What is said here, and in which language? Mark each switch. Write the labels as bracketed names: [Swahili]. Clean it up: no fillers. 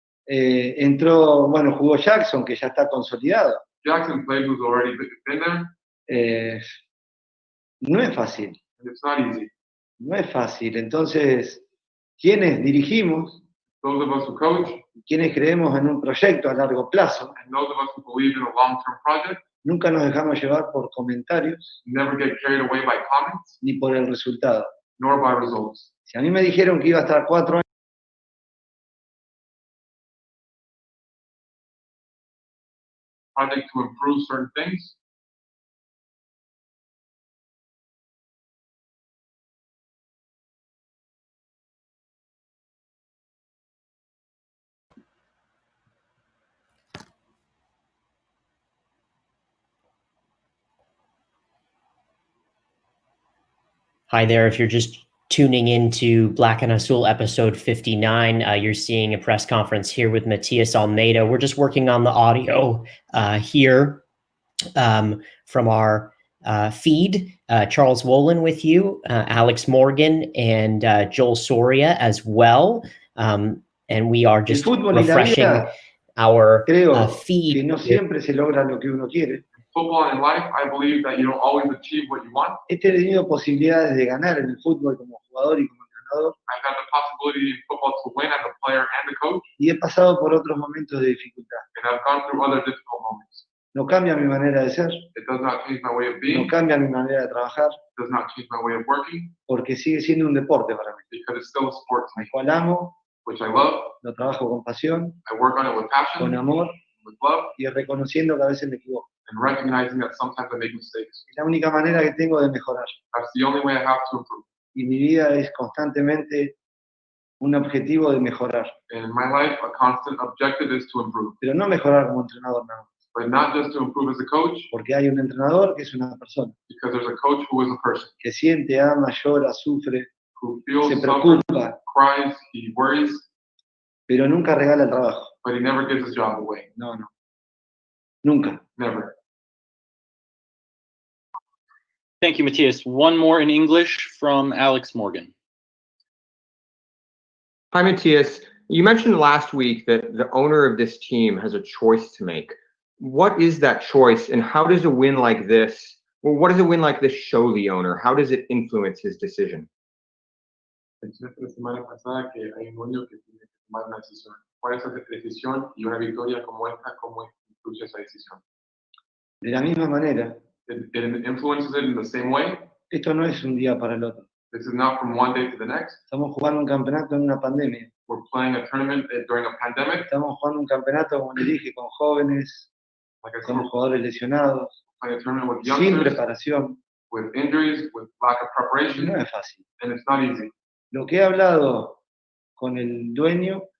[Spanish] Entró, bueno, jugó Jackson, que ya está consolidado. [English] Jackson played, who's already been there. [Spanish] No es fácil. [English] And it's not easy. [Spanish] No es fácil. Entonces, quienes dirigimos, [English] those of us who coach, [Spanish] quienes creemos en un proyecto a largo plazo, [English] and those of us who believe in a long-term project, [Spanish] nunca nos dejamos llevar por comentarios, [English] never get carried away by comments, [Spanish] ni por el resultado. [English] nor by results. [Spanish] Si a mí me dijeron que iba a estar 4 años, [English] Project to improve certain things. Hi there. If you're just tuning into Black and Azul episode 59, you're seeing a press conference here with Matias Almeida. We're just working on the audio here from our feed. Charles Wollin with you, Alex Morgan, and Joel Soria as well. And we are just refreshing our feed. [Spanish] Que no siempre se logra lo que uno quiere. [English] Football and life, I believe that you don't always achieve what you want. [Spanish] He tenido posibilidades de ganar en el fútbol como jugador y como entrenador. [English] I've had the possibility in football to win as a player and a coach. [Spanish] Y he pasado por otros momentos de dificultad. [English] And I've gone through other difficult moments. [Spanish] No cambia mi manera de ser. [English] It does not change my way of being. [Spanish] No cambia mi manera de trabajar. [English] It does not change my way of working. [Spanish] Porque sigue siendo un deporte para mí. [English] Because it's still a sport to me. [Spanish] El cual amo. [English] Which I love. [Spanish] Lo trabajo con pasión. [English] I work on it with passion. [Spanish] Con amor. [English] With love. [Spanish] Y reconociendo que a veces me equivoco. [English] And recognizing that sometimes I make mistakes. [Spanish] Es la única manera que tengo de mejorar. [English] That's the only way I have to improve. [Spanish] Y mi vida es constantemente un objetivo de mejorar. [English] And in my life, a constant objective is to improve. [Spanish] Pero no mejorar como entrenador nada más. [English] But not just to improve as a coach. [Spanish] Porque hay un entrenador que es una persona. [English] Because there's a coach who is a person. [Spanish] Que siente, ama, llora, sufre, [English] who feels, [Spanish] se preocupa, [English] cries, he worries. [Spanish] Pero nunca regala el trabajo. [English] But he never gives his job away. [Spanish] No, no. Nunca. [English] Never. Thank you, Matias. One more in English from Alex Morgan. Hi, Matias. You mentioned last week that the owner of this team has a choice to make. What is that choice, and how does a win like this, or what does a win like this show the owner? How does it influence his decision? [Spanish] La semana pasada que hay un dueño que tiene que tomar una decisión. ¿Cuál es esa decisión y una victoria como esta, cómo influye esa decisión? De la misma manera. [English] It influences it in the same way. [Spanish] Esto no es un día para el otro. [English] This is not from one day to the next. [Spanish] Estamos jugando un campeonato en una pandemia. [English] We're playing a tournament during a pandemic. [Spanish] Estamos jugando un campeonato, como le dije, con jóvenes, con jugadores lesionados, [English] Playing a tournament with [Spanish] sin [English] youngsters, [Spanish] preparación. [English] with injuries, with lack of preparation. [Spanish] No es fácil. [English] And it's not easy. [Spanish] Lo que he hablado con el dueño,